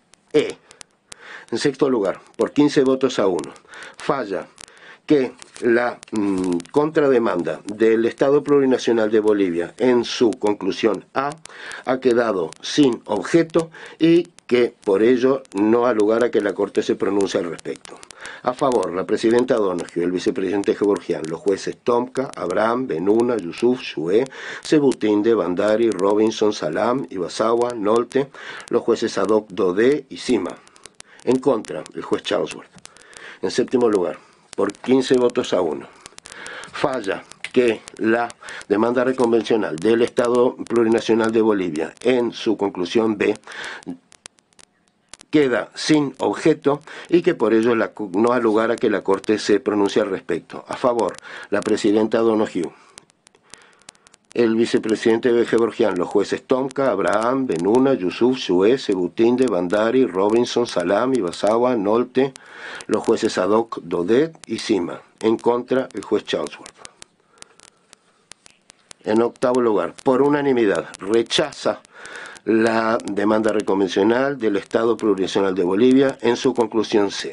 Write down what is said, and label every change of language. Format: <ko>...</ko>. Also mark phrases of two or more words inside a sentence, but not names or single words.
<es>En sexto lugar, por 15 votos a 1, falla que la contrademanda del Estado Plurinacional de Bolivia en su conclusión A ha quedado sin objeto y que por ello no ha lugar a que la Corte se pronuncie al respecto. A favor, la presidenta Donoghue, el vicepresidente Gevorgian, los jueces Tomka, Abraham, Benuna, Yusuf, Shue, Sebutinde, Bandari, Robinson, Salam, Ibasawa, Nolte, los jueces Sadok, Dodé y Sima. En contra, el juez Charlesworth. En séptimo lugar, por 15 votos a 1, falla que la demanda reconvencional del Estado Plurinacional de Bolivia en su conclusión B queda sin objeto y que por ello no ha lugar a que la Corte se pronuncie al respecto. A favor, la presidenta Donoghue, el vicepresidente Gevorgian, los jueces Tomka, Abraham, Benuna, Yusuf, Shue, Sebutinde, Bandari, Robinson, Salam, Ibasawa, Nolte, los jueces Sadok, Dodet y Sima. En contra, el juez Charlesworth. En octavo lugar, por unanimidad, rechaza la demanda reconvencional del Estado Plurinacional de Bolivia en su conclusión C.</es>